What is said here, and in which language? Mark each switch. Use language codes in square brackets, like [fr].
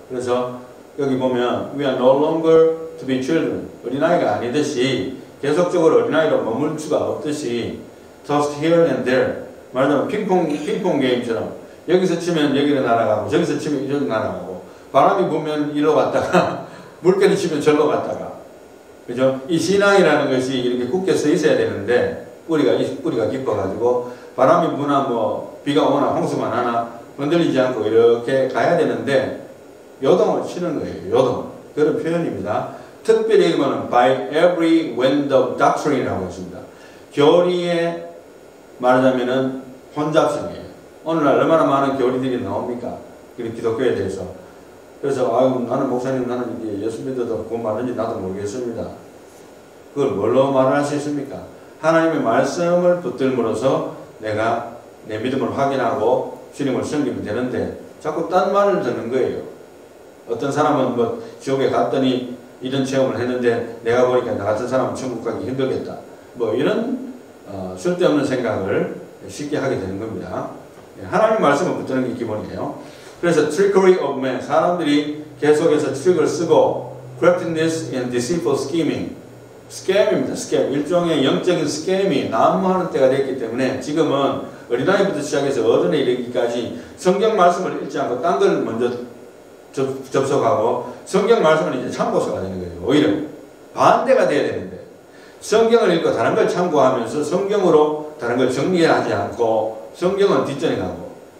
[ko] 그래서 여기 보면 [en] We are no longer to be children, [ko] 어린아이가 아니듯이 계속적으로 어린아이로 머물 수가 없듯이 [en] tossed here and there, [ko] 말하자면 핑퐁 게임처럼 여기서 치면 여기로 날아가고 저기서 치면 이리로 날아가고, 바람이 불면 이리로 갔다가 물결이 치면 절로 갔다가, 그죠? 이 신앙이라는 것이 이렇게 굳게 서 있어야 되는데 뿌리가 깊어가지고 바람이 부나 뭐 비가 오나 홍수가 나나 흔들리지 않고 이렇게 가야 되는데 요동을 치는 거예요. 요동. 그런 표현입니다. 특별히 이거는 [en] by every wind of doctrine [ko] 이라고 했습니다. 교리에 말하자면은 혼잡성이에요. 오늘날 얼마나 많은 교리들이 나옵니까? 그리고 기독교에 대해서. 그래서 아유 나는 목사님, 나는 이게 예수 믿어도 그건 맞는지 나도 모르겠습니다. 그걸 뭘로 말할 수 있습니까? 하나님의 말씀을 붙들므로써 내가 내 믿음을 확인하고 주님을 섬기면 되는데 자꾸 딴 말을 듣는 거예요. 어떤 사람은 뭐 지옥에 갔더니 이런 체험을 했는데 내가 보니까 나 같은 사람은 천국 가기 힘들겠다. 뭐 이런 쓸데없는 생각을 쉽게 하게 되는 겁니다. 하나님 말씀을 붙드는 게 기본이에요. 그래서 [en] trickery of man, [ko] 사람들이 계속해서 트릭을 쓰고 [en] craftiness and deceitful scheming, [ko] 스캠입니다. 스캠. 일종의 영적인 스캠이 난무하는 때가 됐기 때문에 지금은 어린아이부터 시작해서 어른에 이르기까지 성경 말씀을 읽지 않고 딴 걸 먼저 접속하고 성경 말씀은 이제 참고서가 되는 거예요. 오히려 반대가 돼야 되는데 성경을 읽고 다른 걸 참고하면서 성경으로 다른 걸 정리하지 않고 성경은 뒷전에 가고.